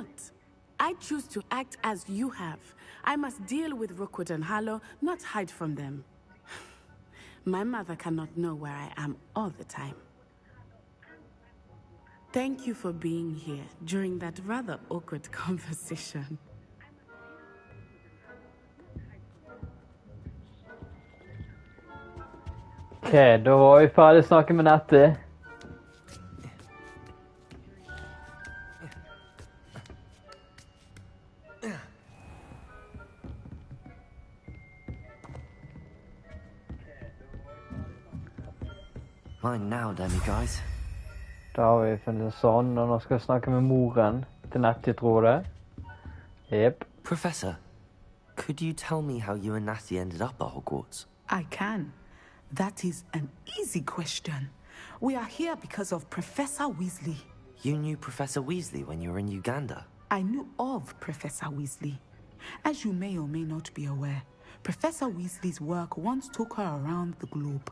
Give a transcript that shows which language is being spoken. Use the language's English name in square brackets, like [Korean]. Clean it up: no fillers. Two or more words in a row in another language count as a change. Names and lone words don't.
[English] I choose to act as you have. I must deal with Rookwood and Harlow, not hide from them. My mother cannot know where I am all the time. Thank you for being here during that rather awkward conversation. [Norwegian] Okay, da var vi ferdig snakke med Nettie. [English] Mine now, Demi, guys. [Norwegian] Da har vi funnet det sånn, og nå skal jeg snakke med moren til Nettie, tror jeg. [English] Yep. Professor, could you tell me how you and Natty ended up at Hogwarts? I can. That is an easy question. We are here because of Professor Weasley. You knew Professor Weasley when you were in Uganda? I knew of Professor Weasley. As you may or may not be aware, Professor Weasley's work once took her around the globe.